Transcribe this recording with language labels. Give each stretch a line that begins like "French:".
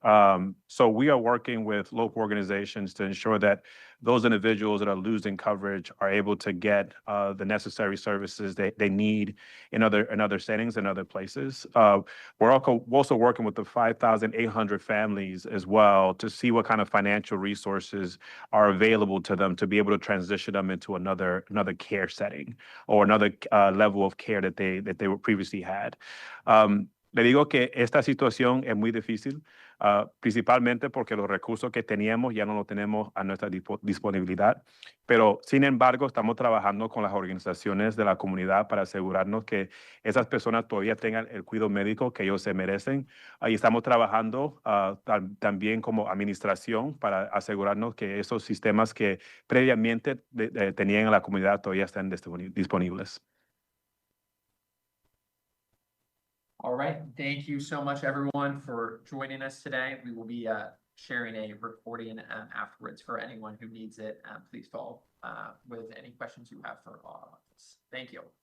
English: So we are working with local organizations to ensure that those individuals that are losing coverage are able to get the necessary services they need in other settings and other places. We're also working with the 5,800 families as well to see what kind of financial resources are available to them to be able to transition them into another care setting or another level of care that they previously had.
Spanish: Le digo que esta situación es muy difícil, principalmente porque los recursos que teníamos ya no los tenemos a nuestra disponibilidad, pero sin embargo estamos trabajando con las organizaciones de la comunidad para asegurarnos que esas personas todavía tengan el cuidado médico que ellos se merecen. Y estamos trabajando también como administración para asegurarnos que esos sistemas que previamente tenían en la comunidad todavía estén disponibles.
English: All right, thank you so much, everyone, for joining us today. We will be sharing a recording afterwards for anyone who needs it. Please follow with any questions you have for all of us. Thank you.